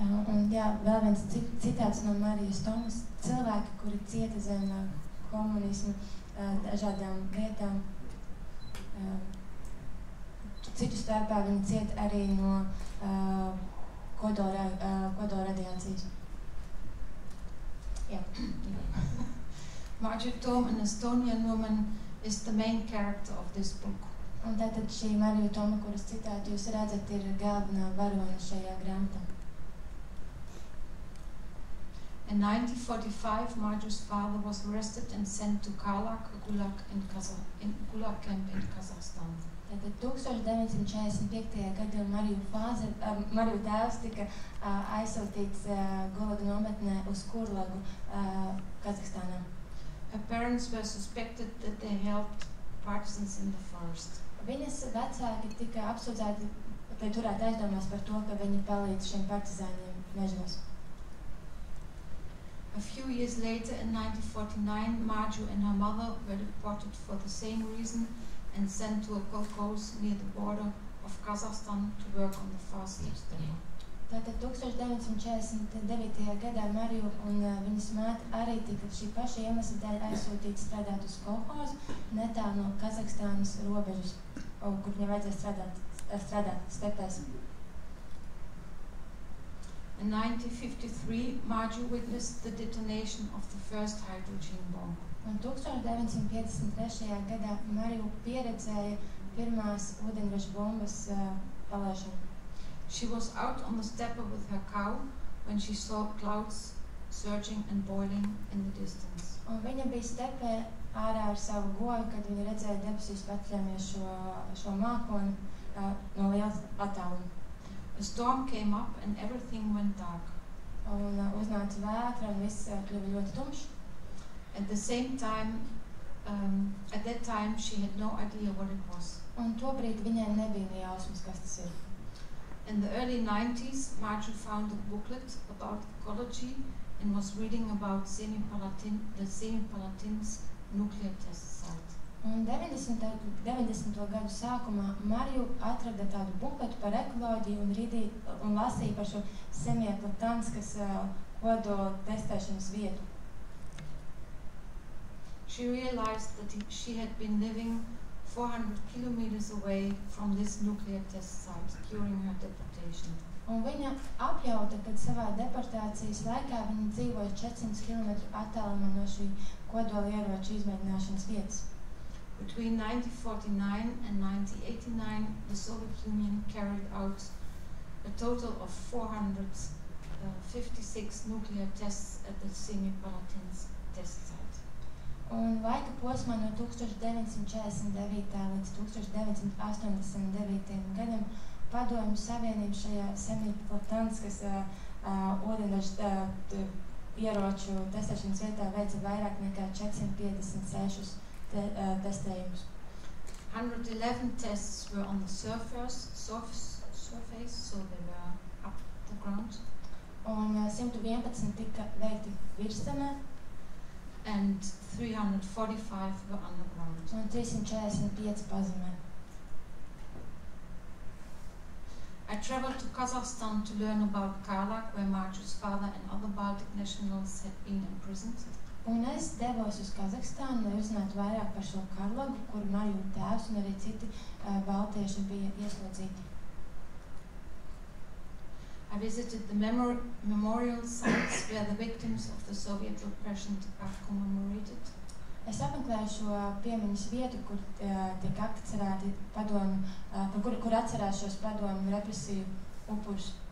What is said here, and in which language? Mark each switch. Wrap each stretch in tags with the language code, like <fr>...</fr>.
<lv>Un jā, vēl viens citāts no Marijas Tomas. Cilvēki, kuri cieta zem komunismu dažādām vietām, citu starpā viņi cieta arī no kodolradiācijas.</lv> <en>Yeah. Marjorie Tom, an Estonian woman, is the main character of this book.</en> <lv>Un tātad šī Marija Toma, kuras citātu jūs redzat, ir galvenā varone šajā grāmatā.</lv> <en>In 1945, Marjorie's father was arrested and sent to Karlak, a gulag camp in Kazakhstan.</en> <lv>Tātad 1945. gadā Mariju tēvs tika aizsūtīts gulaga nometnē uz Kurlagu, Kazahstānā.</lv> <en>Her parents were suspected that they helped partisans in the forest.</en> <lv>Viņas vecāki tika apsūdzēti, lai turētu aizdomās par to, ka viņi palīdz šiem partizāņiem mežos.</lv> <en>A few years later, in 1949, Marjorie and her mother were deported for the same reason and sent to a kolkhoz near the border of Kazakhstan to work on the far east dam.</en> <lv>Tātad 1949. gadā Mariju un viņas māte arī tika šī paša iemesla dēļ aizsūtīti strādāt uz kolkhozu netālu no Kazahstānas robežas, kur viņai vajadzēja strādāt stepēs.</lv> <en>In 1953, Marjorie witnessed the detonation of the first hydrogen bomb.</en> <lv>Un 1953. gadā Mariju pieredzēja pirmās ūdeņraža bombas palaišanu.</lv> <en>She was out on the steppe with her cow when she saw clouds surging and boiling in the distance.</en> <lv>Un viņa bija stepē ārā ar savu goju, kad viņa redzēja debesīs paceļamies šo mākoni no liels attāluma.</lv> <en>A storm came up and everything went dark.</en> <lv>Un uznāca vētra un viss kļuva ļoti tumšs.</lv> <en>At that time, she had no idea what it was.</en> <lv>Un tobrīd viņai nebija ne jausmas, kas tas ir.</lv> <en>In the early 90s, Marjorie found a booklet about ecology and was reading about the Semipalatinsk nuclear test site.</en> <lv>Un 90. gadu sākumā Mariju atrada tādu bukletu par ekoloģiju un lasīja par šo Semipalatinkas kodola testēšanas vietu.</lv> <en>She realized that she had been living 400 kilometers away from this nuclear test site during her deportation.</en> <lv>Un viņa apjauta, kad savā deportācijas laikā viņa dzīvoja 400 km attālumā no šī kodola ieroču izmēģināšanas vietas.</lv> <en>Between 1949 and 1989, the Soviet Union carried out a total of 456 nuclear tests at the Semipalatinsk test site.</en> <lv>Un laika posmā no 1949. līdz 1989. gadam Padomju Savienība šajā Semipalatinkas ūdeņraža ieroču testēšanas vietā veica vairāk nekā 456 testējumus.</lv> <en>111 tests were on the surface, so they were up the ground.</en> <lv>Un 111 tika veikti virszemē.</lv> <en>And 345 were underground.</en> <lv>Un 345 pazemē.</lv> <en>I traveled to Kazakhstan to learn about Karlak, where Marjorie's father and other Baltic nationals had been imprisoned.</en> <lv>Un es devos uz Kazahstānu, lai uzzinātu vairāk par šo Karlagu, kur Mariju tēvs un arī citi baltieši bija ieslodzīti.</lv> <en>I visited the memorial sites where the victims of the Soviet repression are commemorated.</en> <lv>Es apmeklēju šo piemiņas vietu, kur tiek atcerēti padomju, kur atcerās šos padomju represiju upurus.</lv>